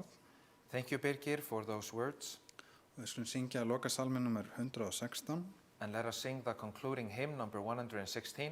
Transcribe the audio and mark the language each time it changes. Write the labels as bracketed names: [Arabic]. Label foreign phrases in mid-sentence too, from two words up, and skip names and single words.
[English] Thank you, Birgir, for those words. [Icelandic] og við skulum syngja lokasalmi nr. 116. [English] And let us sing the concluding hymn, number 116.